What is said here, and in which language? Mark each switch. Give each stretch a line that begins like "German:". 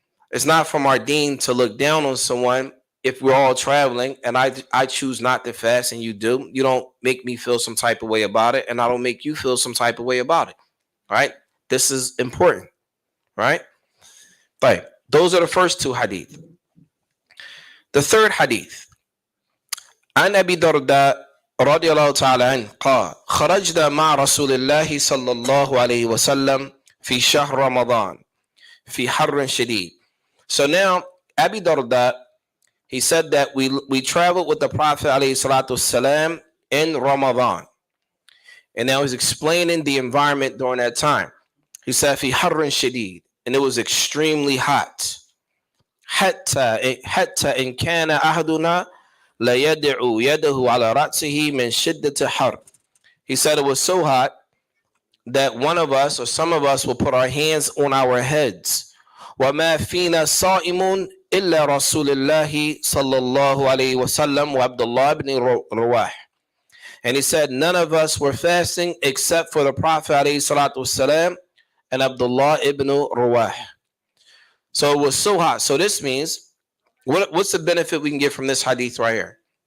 English: It's not from our deen to look down on someone if we're all traveling and I choose not to fast and you do. You don't make me feel some type of way about it, and I don't make you feel some type of way about it. All right? This is important. Right? Right. Those are the first 2 hadith. The third hadith.
Arabic: عن أبي درداء رضي الله تعالى عنه قال خرجنا مع رسول الله صلى الله عليه وسلم في شهر رمضان في حر شديد.
English: So now Abi Darda, he said that we traveled with the Prophet alayhi salatu wasalam in Ramadan. And now he's explaining the environment during that time. He said
Arabic: في حر شديد,
English: and it was extremely hot.
Arabic: حتى إن كان أحدنا لا يدعو يده على رأسه من شدة حر.
English: He said it was so hot that one of us or some of us will put our hands on our heads.
Arabic: وَمَا فِينَا صَائِمٌ إِلَّا رَسُولِ اللَّهِ صَلَّى اللَّهُ عَلَيْهِ وَسَلَّمَ وَعَبْدُ اللَّهِ ibn Rawah.
English: And he said, none of us were fasting except for the Prophet alayhi salatu wasalam and Abdullah ibn Rawah. So it was so hot. So this means, what's the benefit we can get from this hadith right here?